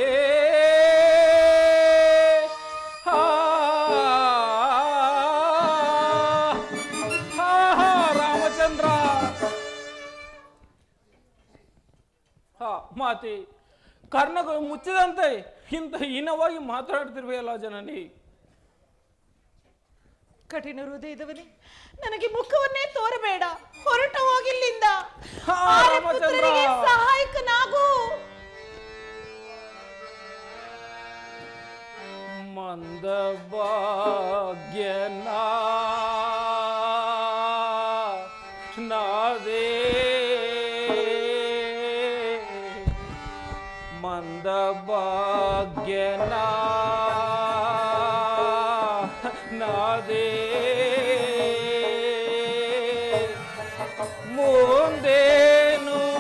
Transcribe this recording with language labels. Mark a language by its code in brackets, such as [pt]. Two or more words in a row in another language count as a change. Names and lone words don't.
[kn] ರಾಮಚಂದ್ರ ಮಾತೆ ಕರ್ಣಗಳು ಮುಚ್ಚಿದಂತೆ ಇಂಥ ಹೀನವಾಗಿ ಮಾತನಾಡ್ತಿರ್ವೆಯಲ್ಲ ಜನನಿ. ಕಠಿಣ ಹೃದಯದವನೇ, ನನಗೆ ಮುಖವನ್ನೇ ತೋರಬೇಡ, ಹೊರಟ ಹೋಗಿಲ್ಲಿಂದ. ಪುತ್ರರಿಗೆ ಸಹಾಯಕನಾಗು. ಮಂದ ಭಾಗ್ಯನ ನಾದೇ ಮಂದ ಭಾಗ್ಯನ ನಾದೇ ಮುಂದೇನು